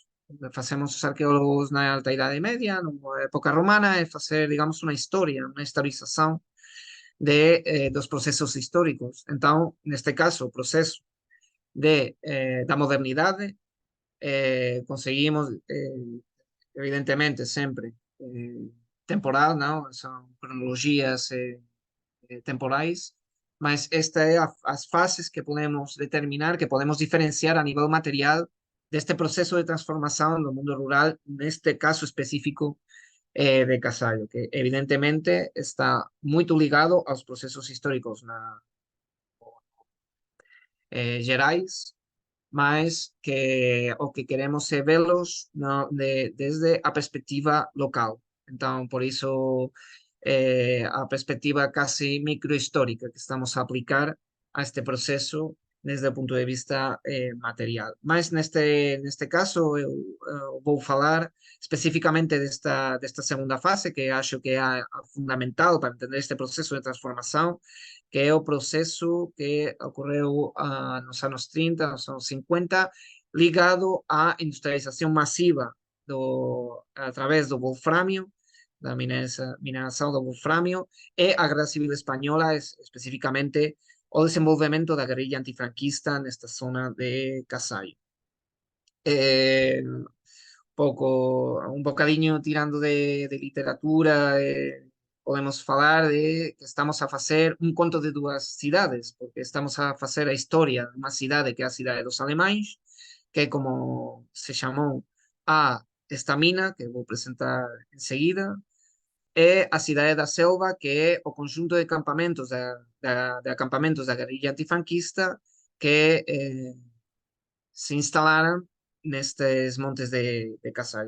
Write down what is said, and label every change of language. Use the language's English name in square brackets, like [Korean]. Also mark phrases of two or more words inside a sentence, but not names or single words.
[Galician] O que facemos os arqueólogos na Alta Idade Media, na época romana, é facer, digamos, unha historia, unha historización dos procesos históricos. [Portuguese] Então, neste caso, o proceso da modernidade, conseguimos, evidentemente, sempre temporal, não? São cronologias temporais, mas esta é as fases que podemos determinar, que podemos diferenciar a nível material deste proceso de transformação do mundo rural, neste caso específico de Casallo, que evidentemente está moito ligado aos procesos históricos gerais, mas que o que queremos é velos desde a perspectiva local. [Galician] Então, por iso, a perspectiva casi microhistórica que estamos a aplicar a este proceso desde o punto de vista material. [Portuguese] Mas neste caso, eu vou falar especificamente desta segunda fase, que acho que é a fundamental para entender este proceso de transformação, que é o proceso que ocorreu nos anos 30, nos anos 50, ligado à industrialização massiva através do wolframio, da mineração do wolframio, e a Guerra Civil Espanhola, especificamente o desenvolvimento da guerrilha antifranquista nesta zona de Casallo. [Galician] Un bocadinho tirando de literatura, podemos falar de que estamos a facer un conto de dúas cidades, porque estamos a facer a historia de unha cidade que é a cidade dos alemáns, que é como se chamou a esta mina, que vou presentar enseguida, e a cidade da Selva, que é o conjunto de campamentos de acampamentos da guerrilla antifranquista que se instalaran nestes montes de Casallo.